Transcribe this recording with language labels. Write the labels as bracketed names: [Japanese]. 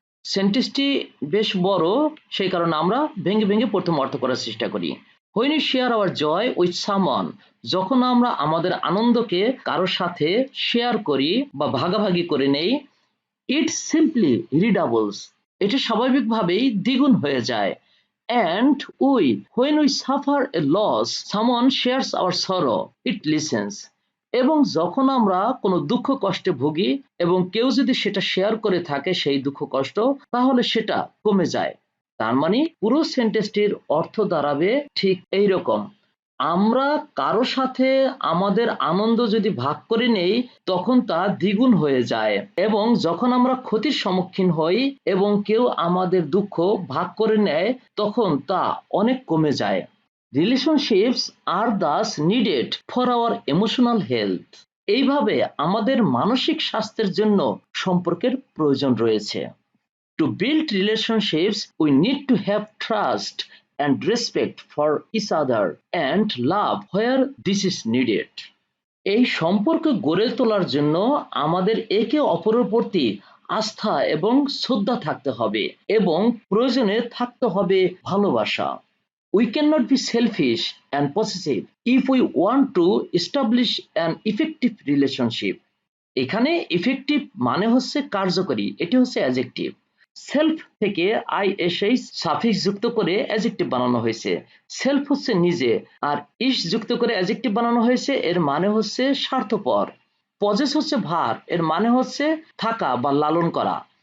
[Bangla] সেন্টেন্সটি বেশ বড়, সেই কারণে আমরা ভেঙে ভেঙে প্রথম অর্থ করার চেষ্টা করি। [English] When we share our joy with someone, [Bangla] যখন আমরা আমাদের আনন্দকে কারোর সাথে শেয়ার করি বা ভাগাভাগি করে নেই, [English] it simply redoubles, [Bangla] এটা স্বাভাবিকভাবেই দ্বিগুণ হয়ে যায়। [English] And when we suffer a loss, someone shares our sorrow, it listens. [Bangla] এবং যখন আমরা কোনো দুঃখ কষ্টে ভুগি এবং কেউ যদি সেটা শেয়ার করে থাকে সেই দুঃখ কষ্ট, তাহলে সেটা কমে যায়। তার মানে পুরো সেন্টেন্সটির অর্থ দাঁড়াবে ঠিক এইরকম: আমরা কারো সাথে আমাদের আনন্দ যদি ভাগ করে নেই তখন তা দ্বিগুণ হয়ে যায়, এবং যখন আমরা ক্ষতির সম্মুখীন হই এবং কেউ আমাদের দুঃখ ভাগ করে নেয় তখন তা অনেক কমে যায়। [English] Relationships are thus needed for our emotional health. [Bangla] এইভাবে আমাদের মানসিক স্বাস্থ্যের জন্য সম্পর্কের প্রয়োজন রয়েছে। [English] To build relationships, we need to have trust and respect for each other and love where this is needed. [Bangla] এই সম্পর্ক গড়ে তোলার জন্য আমাদের একে অপরের প্রতি আস্থা এবং শ্রদ্ধা থাকতে হবে এবং প্রয়োজনে থাকতে হবে ভালোবাসা। [English] We cannot be selfish and possessive if we want to establish an effective relationship. [Bangla] এখানে ইফেক্টিভ মানে হচ্ছে কার্যকরী, এটি হচ্ছে অ্যাডজেক্টিভ। সেলফ থেকে আইএসএইচ সাফিক্স যুক্ত করে অ্যাডজেক্টিভ বানানো হয়েছে। সেলফ হচ্ছে নিজে, আর ইস যুক্ত করে অ্যাডজেক্টিভ বানানো হয়েছে, এর মানে হচ্ছে স্বার্থপর। পজেস হচ্ছে ভার, এর মানে হচ্ছে থাকা বা লালন করা।